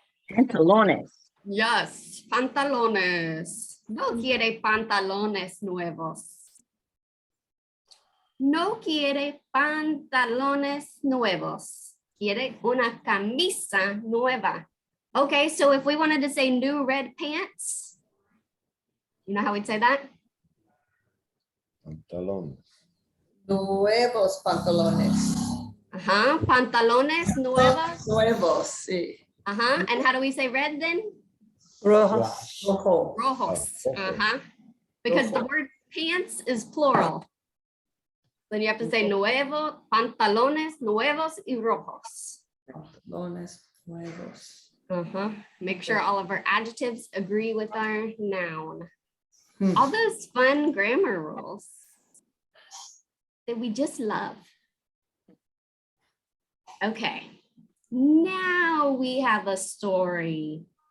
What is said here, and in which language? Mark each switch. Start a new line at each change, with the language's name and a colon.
Spanish: Pantalones.
English: Yes, pantalones.
Spanish: No quiere pantalones nuevos. No quiere pantalones nuevos. Quiere una camisa nueva.
English: Okay, so if we wanted to say new red pants, you know how we'd say that?
Spanish: Pantalones. Nuevos pantalones. Pantalones nuevos. Nuevos, sí.
English: And how do we say red then?
Spanish: Rojas. Rojo. Rojos. Rojo.
English: Because the
Spanish: Rojo.
English: word pants is plural. Then you have to say
Spanish: nuevo, pantalones nuevos y rojos. Pantalones nuevos.
English: Make sure all of our adjectives agree with our noun. All those fun grammar rules that we just love. Okay. Now we have a story.